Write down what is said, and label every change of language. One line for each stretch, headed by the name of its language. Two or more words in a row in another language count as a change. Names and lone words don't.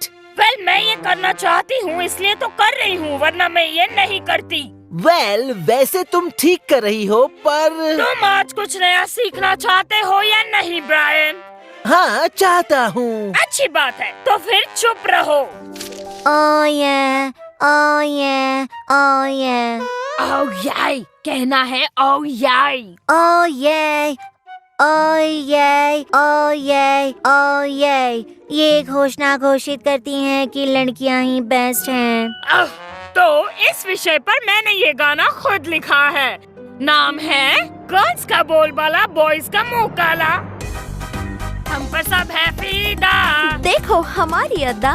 Hindi: वेल, मैं ये करना चाहती हूँ इसलिए तो कर रही हूँ, वरना मैं ये नहीं करती। वेल, वैसे तुम ठीक कर रही हो, पर तुम आज कुछ नया सीखना चाहते हो या नहीं ब्रायन? हाँ, चाहता हूँ। अच्छी बात है, तो फिर चुप रहो।
English: Oh yeah, oh yeah, oh yeah, oh yeah
Hindi: कहना है,
English: oh yeah. oh yeah, oh yeah, oh yeah, oh yeah।
Hindi: ये घोषणा घोषित करती हैं कि लड़कियां ही बेस्ट हैं। तो इस विषय पर मैंने ये गाना खुद लिखा है। नाम है गर्ल्स का बोलबाला, बॉयज का मुंह काला। हम पर सब है फीदा। देखो हमारी अदा।